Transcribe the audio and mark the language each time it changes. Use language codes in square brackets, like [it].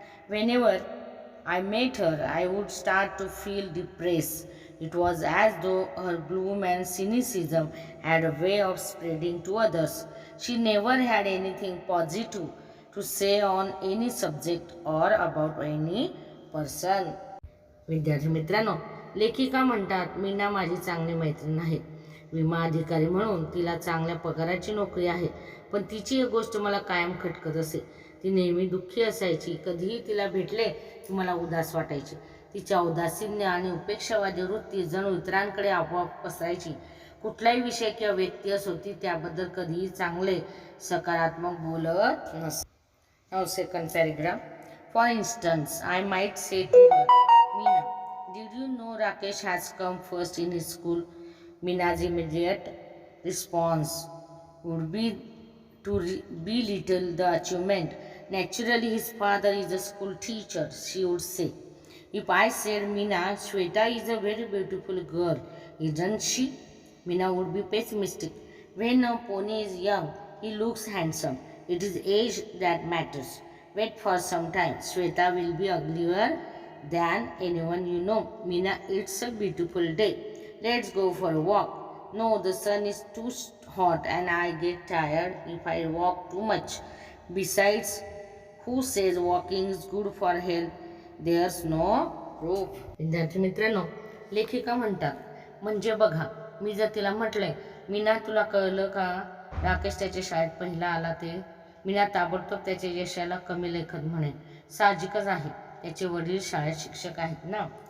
[en] Whenever I met her, I would start to feel depressed. It was as though her gloom and cynicism had a way of spreading to others. She never had anything positive to say on any subject or about any person. [mr] विद्यार्थी मित्रांनो, लेखिका म्हणतात, मीना माझी चांगली मैत्रीण आहे. विमा अधिकारी म्हणून तिला चांगल्या पगाराची नोकरी आहे. पण तिची एक गोष्ट मला कायम खटकत असे. ती नेहमी दुःखी असायची. कधीही तिला भेटले की मला उदास वाटायचे. तिच्या उदासीन्य आणि उपेक्षावादी वृत्ती जणू इतरांकडे आपोआप पसरायची. कुठलाही विषय किंवा व्यक्ती असो, ती त्याबद्दल कधीही चांगले सकारात्मक बोलत नसे. [en] Now second paragraph. For instance, I might say to her, Meena, did you know Rakesh has come first in his school? Meena's immediate response would be to belittle the achievement. Naturally, his father is a school teacher, she would say. If I said, Meena, Shweta is a very beautiful girl, isn't she? Meena would be pessimistic. When a pony is young, he looks handsome. It is age that matters. Wait for some time. Shweta will be uglier than anyone you know. Meena, it's a beautiful day. Let's go for a walk. No, the sun is too hot and I get tired if I walk too much. Besides, who says walking is good for health? There's no proof. [mr] विद्यार्थी मित्रांनो, लेखिका म्हणतात, म्हणजे बघा, मी जर तिला म्हटलंय, मीना तुला कळलं का राकेश त्याच्या शाळेत पहिला आला ते? मीना ताबडतोब त्याच्या यशाला कमी लेखत म्हणे. साहजिकच आहे, त्याचे वडील शाळेत शिक्षक आहेत ना.